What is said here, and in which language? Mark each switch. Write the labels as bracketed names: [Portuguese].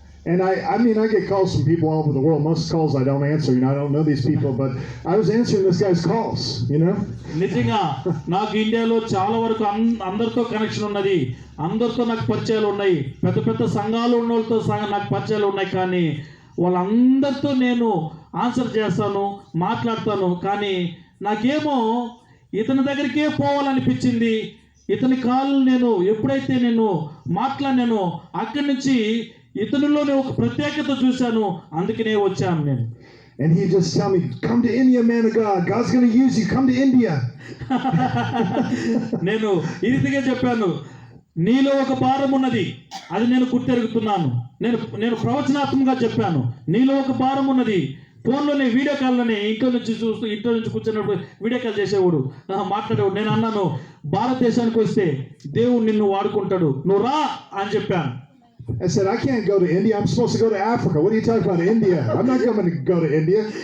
[English] And I mean, I get calls from people all over the world. Most calls I don't answer. You know, I don't know these people, but I was answering this guy's calls, you know. [Telugu] నిజంగా నాకు ఇండియాలో చాలా వరకు అందరితో connection ఉన్నది, అందరితో నాకు పరిచయాలు ఉన్నాయి, పెద్ద పెద్ద సంఘాలు ఉన్న వాళ్ళతో నాకు పరిచయాలు ఉన్నాయి. కానీ వాళ్ళందరితో నేను ఆన్సర్ చేస్తాను, మాట్లాడతాను. కానీ నాకేమో ఇతని దగ్గరికే పోవాలనిపించింది. ఇతని కాళ్ళు నేను ఎప్పుడైతే నేను మాట్లాడినానో అక్కడి నుంచి ఇతనిలోనే ఒక ప్రత్యేకత చూశాను, అందుకనే వచ్చాను నేను. [English] And he just tell me, come to India, man of God. God's going to use you. Come to India. [Telugu] నేను ఈ రీతిగా చెప్పాను, నీలో ఒక భారం ఉన్నది, అది నేను గుర్తెరుగుతున్నాను. నేను ప్రవచనాత్మకంగా చెప్పాను, నీలో ఒక భారం ఉన్నది. ఫోన్లోనే వీడియో కాల్లోనే ఇంట్లో నుంచి కూర్చున్నప్పుడు వీడియో కాల్ చేసేవాడు, మాట్లాడేవాడు. నేను అన్నాను, భారతదేశానికి వస్తే దేవుడు నిన్ను వాడుకుంటాడు, నువ్వు రా అని చెప్పాను. [English] I said, I can't go to India. I'm supposed to go to Africa. What are you talking about, India? I'm not going to go to India.